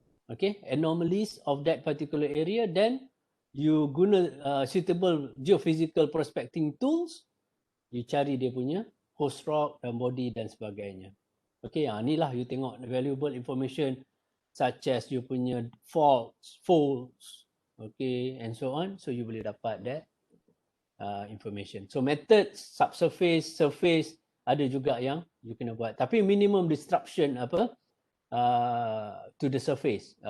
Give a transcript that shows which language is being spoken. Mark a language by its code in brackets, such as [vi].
[en] Okay, anomalies of that particular area. Then you [ms] guna [en] suitable geophysical prospecting tools. [ms] You cari dia punya [en] host rock [ms] dan body dan sebagainya. [en] Okay, [ms] inilah [en] you [ms] tengok [en] valuable information such as you [ms] punya [en] faults, folds, okay, and so on. So you [ms] boleh dapat [en] that information. So methods, subsurface, surface, [ms] ada juga yang you kena buat. Tapi [en] minimum disruption to the surface.